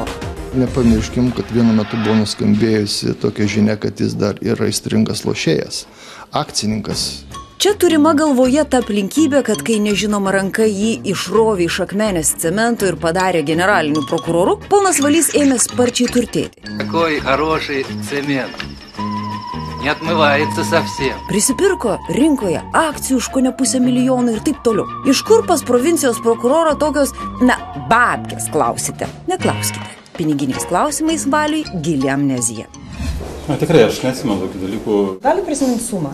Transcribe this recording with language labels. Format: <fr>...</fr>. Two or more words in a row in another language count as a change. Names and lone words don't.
<lt>Nepamirškim, kad vienu metu buvo nuskambėjusi tokia žinia, kad jis dar yra aistringas lošėjas, akcininkas. Čia turima galvoje ta aplinkybė, kad kai nežinoma ranka jį išrovė iš akmenės cemento ir padarė generaliniu prokuroru, ponas Valys ėmė sparčiai turtėti.</lt> <ru>Какой хороший цемент. Не отмывается совсем.</ru> <lt>Prisipirko rinkoje akcijų už kone $500 000 ir taip toliau. Iš kur pas provincijos prokuroro tokios, babkės klausite? Neklauskite. Piniginiais klausimais Valiui gili amnezija. Tikrai, aš neatsimenu tokių dalykų. Gali prisiminti sumą?</lt>